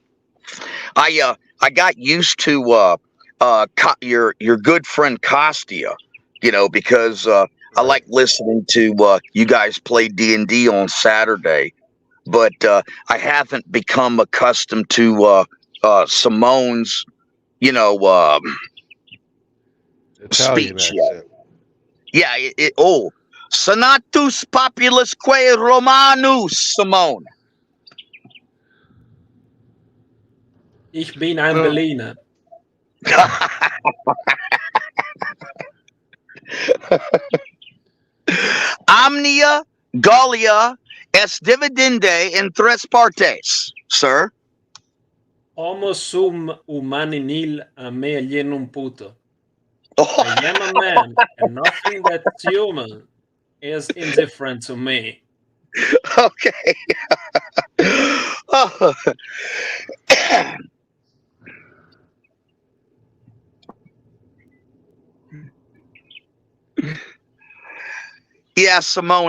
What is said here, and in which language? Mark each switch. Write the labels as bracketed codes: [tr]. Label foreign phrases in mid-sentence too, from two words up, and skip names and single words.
[en] I got used to your good friend Costia, because I like listening to you guys play D&D on Saturday, but I haven't become accustomed to Simone's, Italian speech yet. accent. Yeah, [la] Senatus Populusque Romanus, Simone. [de] Ich bin ein Berliner. [la] Omnia, Gallia, Es dividende en tres partes, sir. Homo sum humani nil a me alienum puto. [en] Oh, I am a man, and nothing that's human is indifferent to me. okay. Oh. Yeah, Simone.